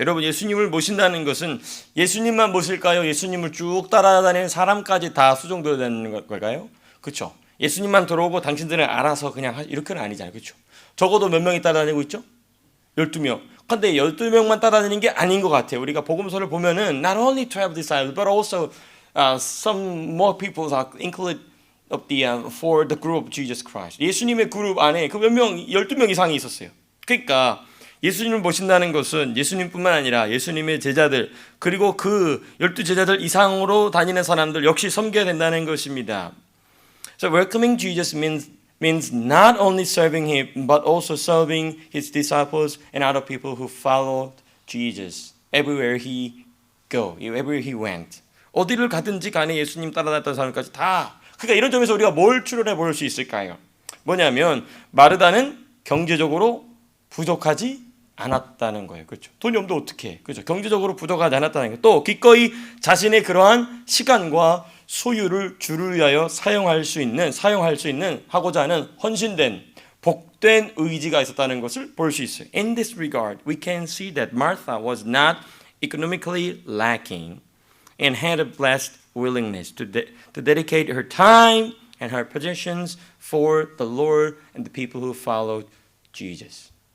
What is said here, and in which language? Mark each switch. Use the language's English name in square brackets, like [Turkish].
[Korean] 여러분, 예수님을 모신다는 것은 예수님만 모실까요? 예수님을 쭉 따라다니는 사람까지 다 수종되어야 되는 걸까요? 그렇죠. 예수님만 들어오고 당신들은 알아서 그냥 이렇게는 아니잖아요. 그렇죠. 적어도 몇 명이 따라다니고 있죠? 12명. 근데 12명만 따라다니는 게 아닌 것 같아요. 우리가 복음서를 보면은 [English] not only 12 disciples but also some more people are included for the group of Jesus Christ. [Korean] 예수님의 그룹 안에 그 몇 명, 12명 이상이 있었어요. 그러니까 예수님을 모신다는 것은 예수님뿐만 아니라 예수님의 제자들 그리고 그 12제자들 이상으로 다니는 사람들 역시 섬겨야 된다는 것입니다. [English] So welcoming Jesus means not only serving him but also serving his disciples and other people who followed Jesus everywhere he went. [Korean] 어디를 가든지 간에 예수님 따라다녔던 사람까지 다. 그러니까 이런 점에서 우리가 뭘 추론해 볼 수 있을까요? 뭐냐면 마르다는 경제적으로 부족하지 않았다는 거예요. 그렇죠? 돈이 없는데 어떻게 해? 그렇죠? 경제적으로 부족하지 않았다는 거예요. 또 기꺼이 자신의 그러한 시간과 소유를 주를 위하여 사용할 수 있는 하고자 하는 헌신된 복된 의지가 있었다는 것을 볼 수 있어요. [English] In this regard, we can see that Martha was not economically lacking and had a blessed willingness to dedicate her time and her possessions for the Lord and the people who followed Jesus.